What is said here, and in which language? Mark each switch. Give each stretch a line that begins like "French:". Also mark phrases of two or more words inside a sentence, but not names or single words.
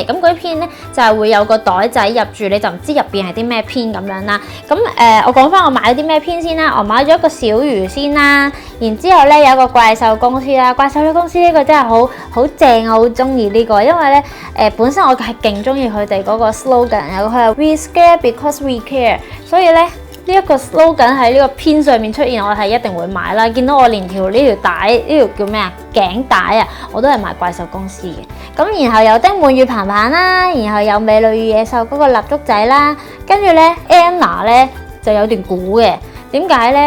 Cantonese: 咁嗰啲片咧就係會有個袋仔入住，你就唔知入邊係啲咩片咁樣啦。咁我講翻我買咗啲咩片先啦。我買咗一個小魚先啦，然之後咧有一個怪獸公司啦。怪獸公司呢個真係好正，我好中意呢個，因為咧本身我係勁中意佢哋嗰個 slogan， 佢係
English: We scare because we care，
Cantonese: 所以咧呢一個 slogan 喺呢個片上面出現，我係一定會買啦。見到我連呢條帶，呢條叫咩啊，頸帶啊，我都係買怪獸公司嘅。咁然後有丁滿與彭彭啦，然後有美女與野獸嗰個蠟燭仔啦，跟住咧 Anna 咧就有段估嘅。點解咧？